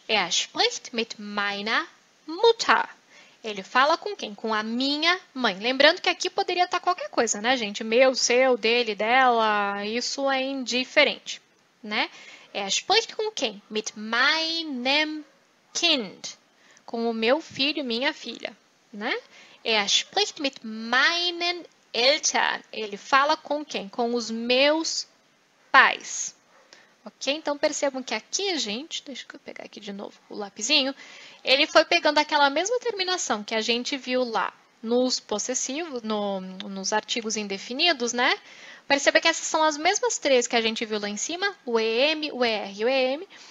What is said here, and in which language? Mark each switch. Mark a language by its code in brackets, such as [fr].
[de] Spricht mit meiner Mutter. [pt] Ele fala com quem? Com a minha mãe. Lembrando que aqui poderia estar qualquer coisa, né, gente? Meu, seu, dele, dela, isso é indiferente, né? Spricht com quem? [de] Mit meinem Kind. [pt] Com o meu filho, minha filha, né? [de] Spricht mit meinen Eltern. [pt] Ele fala com quem? Com os meus pais. Ok? Então, percebam que aqui, gente, deixa eu pegar aqui de novo o lapisinho, ele foi pegando aquela mesma terminação que a gente viu lá nos possessivos, nos artigos indefinidos, né? Perceba que essas são as mesmas três que a gente viu lá em cima, o EM, o ER e o EM.